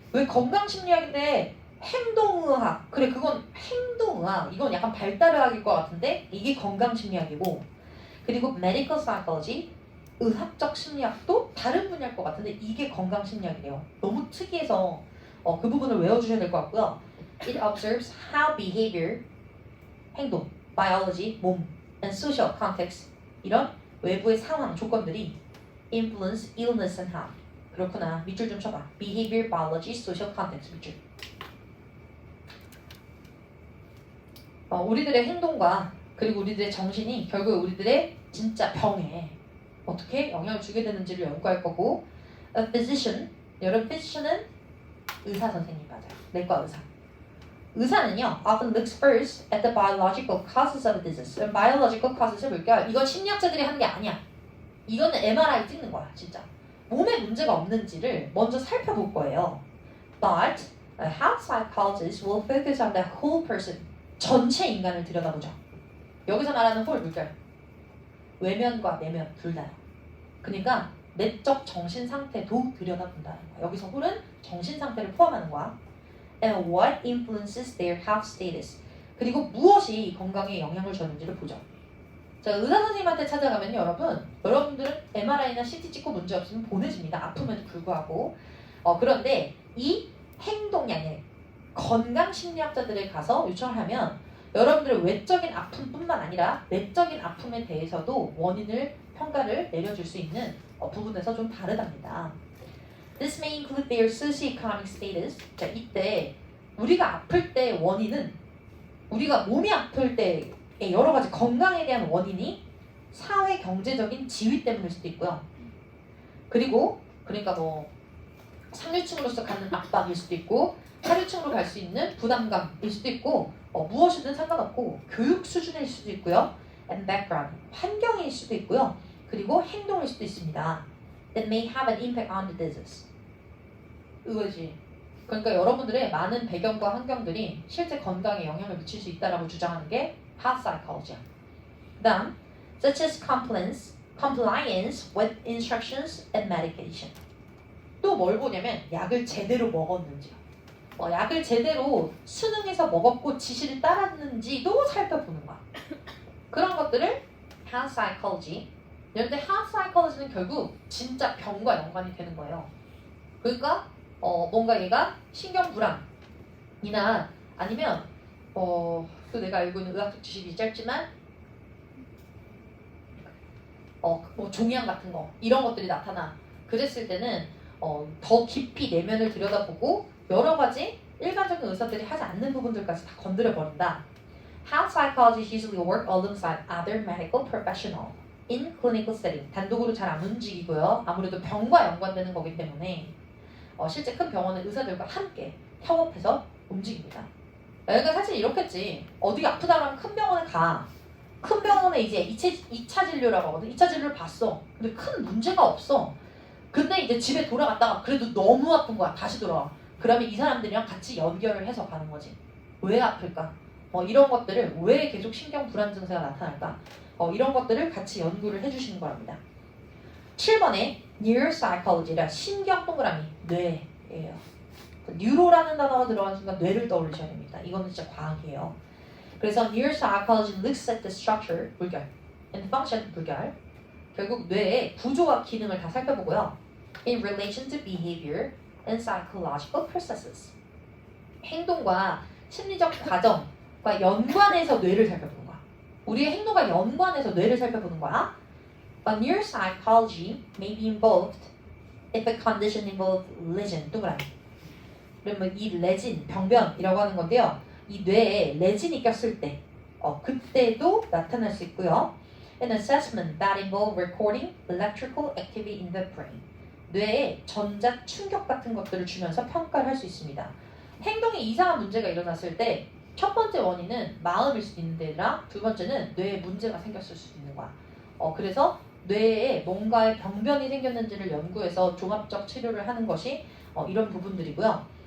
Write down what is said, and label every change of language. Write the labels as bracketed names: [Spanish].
[Korean] 왜 건강심리학인데 행동의학. 그래 그건 행동의학. 이건 약간 발달의학일 것 같은데 이게 건강심리학이고 그리고 medical psychology 의학적 심리학도 다른 분야일 것 같은데 이게 건강심리학이래요. 너무 특이해서 그 부분을 외워주셔야 될 것 같고요. [English] It observes how behavior 행동, biology 몸, and social context [Korean] 이런 외부의 상황, 조건들이 [English] influence illness and health. [Korean] 그렇구나. 밑줄 좀 쳐봐. Behavior, biology, social context 밑줄. 우리들의 행동과 그리고 우리들의 정신이 결국 우리들의 진짜 병에 어떻게 영향을 주게 되는지를 연구할 거고 A physician, 여러분 physician은 의사 선생님 맞아요. 내과 의사. [English] 의사는요, often looks first at the biological causes of a disease. [Korean] biological causes을 볼게요. 이건 심리학자들이 하는 게 아니야. 이거는 MRI 찍는 거야, 진짜. 몸에 문제가 없는지를 먼저 살펴볼 거예요. But [English] A health psychologist will focus on the whole person. [Korean] 전체 인간을 들여다보죠. 여기서 말하는 whole 물결. 외면과 내면 둘 다요. 그러니까 내적 정신 상태도 들여다본다는 거야. 여기서 whole은 정신 상태를 포함하는 거야. [English] And what influences their health status. [Korean] 그리고 무엇이 건강에 영향을 줬는지를 보죠. 자, 의사 선생님한테 찾아가면 여러분들은 MRI나 CT 찍고 문제 없으면 보내집니다. 아픔에도 불구하고. 그런데 이 행동량의 건강 심리학자들에 가서 요청을 하면 여러분들의 외적인 아픔뿐만 아니라 내적인 아픔에 대해서도 원인을 평가를 내려줄 수 있는 부분에서 좀 다르답니다. [English] This may include their socioeconomic status. [Korean] 자, 이때 우리가 아플 때 원인은 우리가 몸이 아플 때 여러 가지 건강에 대한 원인이 사회 경제적인 지위 때문일 수도 있고요. 그리고 그러니까 뭐 상류층으로서 갖는 압박일 수도 있고 하류층으로 갈 수 있는 부담감일 수도 있고 무엇이든 상관없고 교육 수준일 수도 있고요. [English] And background, [Korean] 환경일 수도 있고요. 그리고 행동일 수도 있습니다. [English] That may have an impact on the disease. [Korean] 이거지. 그러니까 여러분들의 많은 배경과 환경들이 실제 건강에 영향을 미칠 수 있다라고 주장하는 게 health psychology야. [English] 그다음, such as compliance with instructions and medication. [Korean] 또 뭘 보냐면 약을 제대로 먹었는지요. 약을 제대로 수능해서 먹었고 지시를 따랐는지도 살펴보는 거야. 그런 것들을 health psychology. 그런데 health psychology는 결국 진짜 병과 연관이 되는 거예요. 그러니까 뭔가 얘가 신경불안이나 아니면 또 내가 알고 있는 의학적 지식이 짧지만 뭐 종양 같은 거 이런 것들이 나타나. 그랬을 때는 더 깊이 내면을 들여다보고 여러 가지 일반적인 의사들이 하지 않는 부분들까지 다 건드려 버린다. [English] Health psychologists usually work alongside other medical professional in clinical setting. [Korean] 단독으로 잘 안 움직이고요. 아무래도 병과 연관되는 거기 때문에 실제 큰 병원의 의사들과 함께 협업해서 움직입니다. 그러니까 사실 이렇겠지. 어디 아프다 그러면 큰 병원에 가. 큰 병원에 이제 2차 진료라고 하거든. 2차 진료를 봤어. 근데 큰 문제가 없어. 근데 이제 집에 돌아갔다가 그래도 너무 아픈 거야. 다시 돌아와. 그러면 이 사람들이랑 같이 연결을 해서 가는 거지. 왜 아플까? 이런 것들을 왜 계속 신경 불안 증세가 나타날까? 이런 것들을 같이 연구를 해주시는 거랍니다. 7번에 neuropsychology라 신경 동그라미 뇌예요. 뉴로라는 단어가 들어간 순간 뇌를 떠올리셔야 됩니다. 이거는 진짜 과학이에요. 그래서 [English] neuropsychology looks at the structure [Korean] 물결 and function 물결 결국 뇌의 구조와 기능을 다 살펴보고요. [English] In relation to behavior and psychological processes [Korean] 행동과 심리적 과정과 연관해서 뇌를 살펴보는 거야. 우리의 행동과 연관해서 뇌를 살펴보는 거야. [English] But neuropsychology may be involved if a condition involves lesion. [Korean] 동그라미. 그러면 이 레진, 병변이라고 하는 건데요. 이 뇌에 레진이 꼈을 때, 그때도 나타날 수 있고요. [English] An assessment that involves recording electrical activity in the brain. [Korean] 뇌에 전자 충격 같은 것들을 주면서 평가를 할 수 있습니다. 행동에 이상한 문제가 일어났을 때 첫 번째 원인은 마음일 수도 있는데라 두 번째는 뇌에 문제가 생겼을 수도 있는 거야. 그래서 뇌에 뭔가의 병변이 생겼는지를 연구해서 종합적 치료를 하는 것이 이런 부분들이고요.